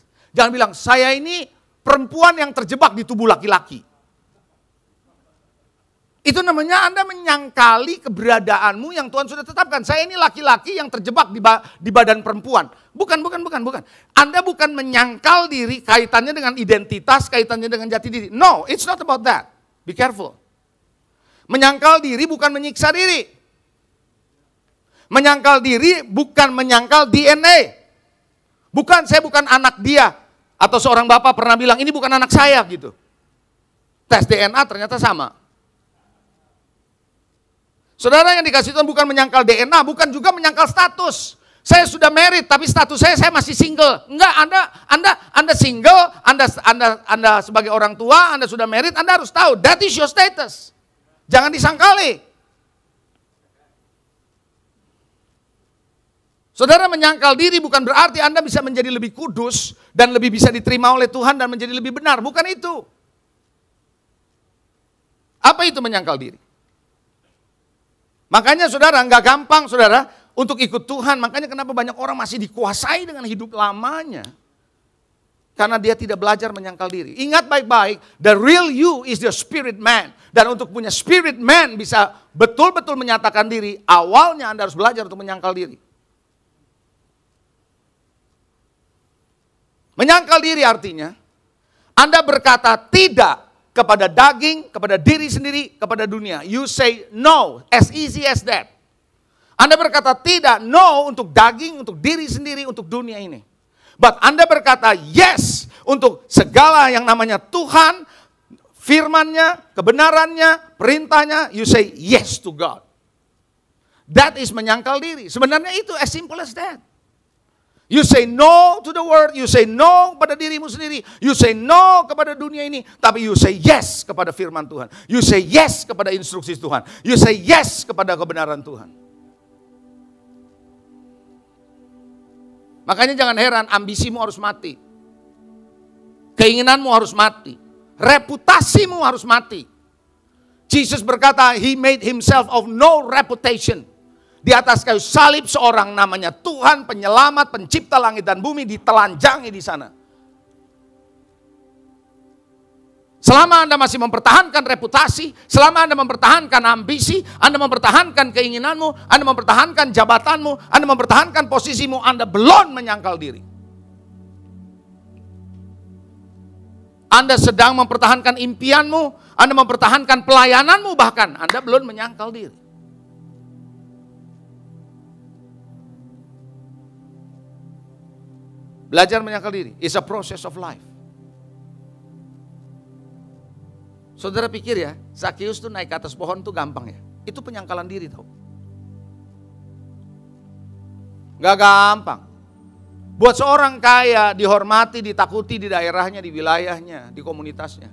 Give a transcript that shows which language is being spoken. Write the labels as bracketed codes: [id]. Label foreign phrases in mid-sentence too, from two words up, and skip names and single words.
[id] Jangan bilang, saya ini perempuan yang terjebak di tubuh laki-laki. Itu namanya Anda menyangkali keberadaanmu yang Tuhan sudah tetapkan. Saya ini laki-laki yang terjebak di badan perempuan. Bukan. Anda bukan menyangkal diri kaitannya dengan identitas, kaitannya dengan jati diri. [en] No, it's not about that. Be careful. [id] Menyangkal diri bukan menyiksa diri. Menyangkal diri bukan menyangkal DNA. Saya bukan anak dia. Atau seorang bapak pernah bilang, ini bukan anak saya gitu. Tes DNA ternyata sama. Saudara yang dikasih Tuhan bukan menyangkal DNA, bukan juga menyangkal status. Saya sudah married tapi status saya masih single. Enggak, Anda single, Anda sebagai orang tua, Anda sudah married, Anda harus tahu [en] that is your status. [id] Jangan disangkali. Saudara, menyangkal diri bukan berarti Anda bisa menjadi lebih kudus dan lebih bisa diterima oleh Tuhan dan menjadi lebih benar, bukan itu. Apa itu menyangkal diri? Makanya saudara, nggak gampang saudara untuk ikut Tuhan. Makanya kenapa banyak orang masih dikuasai dengan hidup lamanya. Karena dia tidak belajar menyangkal diri. Ingat baik-baik, [en] the real you is the spirit man. [id] Dan untuk punya [en] spirit man [id] bisa betul-betul menyatakan diri, awalnya Anda harus belajar untuk menyangkal diri. Menyangkal diri artinya, Anda berkata tidak kepada daging, kepada diri sendiri, kepada dunia. [en] You say no, as easy as that. [id] Anda berkata tidak, no untuk daging, untuk diri sendiri, untuk dunia ini. But Anda berkata yes untuk segala yang namanya Tuhan, firman-Nya, kebenarannya, perintahnya, [en] you say yes to God. That is [id] menyangkal diri. Sebenarnya itu [en] as simple as that. You say no to the word, you say no [id] kepada dirimu sendiri, [en] you say no [id] kepada dunia ini, tapi [en] you say yes [id] kepada firman Tuhan. [en] You say yes [id] kepada instruksi Tuhan. [en] You say yes [id] kepada kebenaran Tuhan. Makanya jangan heran ambisimu harus mati. Keinginanmu harus mati. Reputasimu harus mati. Jesus berkata, [en] He made Himself of no reputation. [id] Di atas kayu salib seorang namanya Tuhan, penyelamat, pencipta langit dan bumi ditelanjangi di sana. Selama Anda masih mempertahankan reputasi, selama Anda mempertahankan ambisi, Anda mempertahankan keinginanmu, Anda mempertahankan jabatanmu, Anda mempertahankan posisimu, Anda belum menyangkal diri. Anda sedang mempertahankan impianmu, Anda mempertahankan pelayananmu bahkan, Anda belum menyangkal diri. Belajar menyangkal diri [en] is a process of life. [id] Saudara pikir ya, Zakheus tuh naik ke atas pohon tuh gampang ya. Itu penyangkalan diri tau. Gak gampang. Buat seorang kaya dihormati, ditakuti di daerahnya, di wilayahnya, di komunitasnya.